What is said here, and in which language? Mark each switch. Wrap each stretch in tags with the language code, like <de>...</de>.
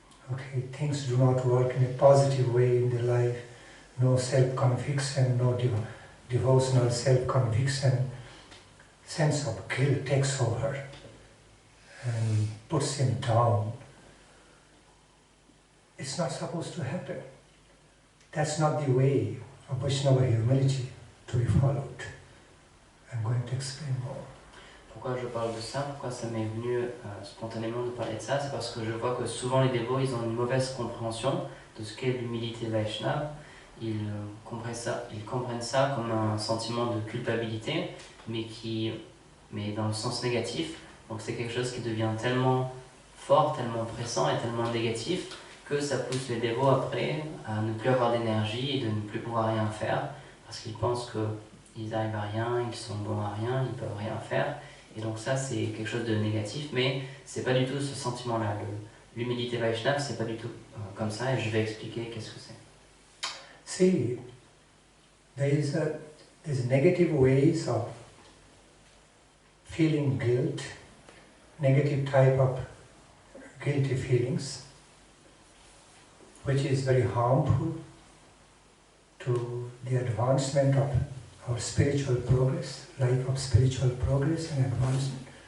<en>Okay, things do not work in a positive way in their life, no self-conviction, no devotional self-conviction, sense of guilt takes over and puts him down. It's not supposed to happen. That's not the way of Vaishnava humility to be followed. I'm going to explain more.</en> <fr>Pourquoi je parle de ça? Pourquoi ça m'est venu spontanément de parler de ça? C'est parce que je vois que souvent les dévots, ils ont une mauvaise compréhension de ce qu'est l'humilité Vaishnava. Ils comprennent ça comme un sentiment de culpabilité, mais dans le sens négatif. Donc c'est quelque chose qui devient tellement fort, tellement pressant et tellement négatif que ça pousse les dévots après à ne plus avoir d'énergie et de ne plus pouvoir rien faire parce qu'ils pensent qu'ils n'arrivent à rien, ils sont bons à rien, ils ne peuvent rien faire. Et donc ça c'est quelque chose de négatif, mais c'est pas du tout ce sentiment-là. L'humilité Vaishnava, c'est pas du tout comme ça et je vais expliquer qu'est-ce que c'est.</fr> <en>See, there's negative ways of feeling guilt, negative type of guilty feelings, which is very harmful to the advancement of our spiritual progress, life of spiritual progress and advancement.</en>